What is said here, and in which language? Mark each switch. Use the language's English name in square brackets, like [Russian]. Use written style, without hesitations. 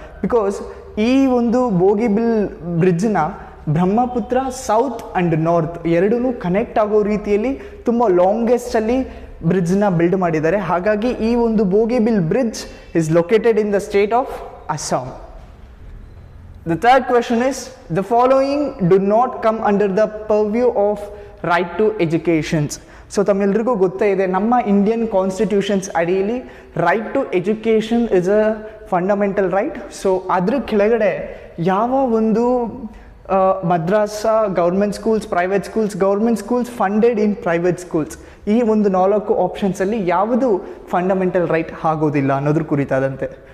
[Kannada] Because ಈ ಒಂದು Bogibeel ಬ್ರಿಡ್ಜ್ನ Brahmaputra south and north ಎರಡೂ ಕನೆಕ್ಟ್ ಆಗೋ ರೀತಿಯಲ್ಲಿ ತುಂಬ ಲಾಂಗೆಸ್ಟಲ್ಲಿ ಬ್ರಿಡ್ಜ್ನ ಬಿಲ್ಡ್ ಮಾಡಿದ್ದಾರೆ. ಹಾಗಾಗಿ ಈ ಒಂದು [English] Bogibeel bridge is located in the state of Assam. The third question is, the following do not come under the purview of right to education. [Kannada] So ತಮ್ಮೆಲ್ಲರಿಗೂ ಗೊತ್ತೇ ಇದೆ, ನಮ್ಮ ಇಂಡಿಯನ್ ಕಾನ್ಸ್ಟಿಟ್ಯೂಷನ್ಸ್ ಅಡಿಯಲ್ಲಿ [English] Right to education is a fundamental right. [Kannada] So ಅದ್ರ ಕೆಳಗಡೆ ಯಾವ ಒಂದು ಮದ್ರಾಸಾ government schools, private schools, government schools funded in private schools, ಈ ಒಂದು 4 ಆಪ್ಷನ್ಸಲ್ಲಿ ಯಾವುದು ಫಂಡಮೆಂಟಲ್ ರೈಟ್ ಆಗೋದಿಲ್ಲ ಅನ್ನೋದ್ರ ಕುರಿತಾದಂತೆ.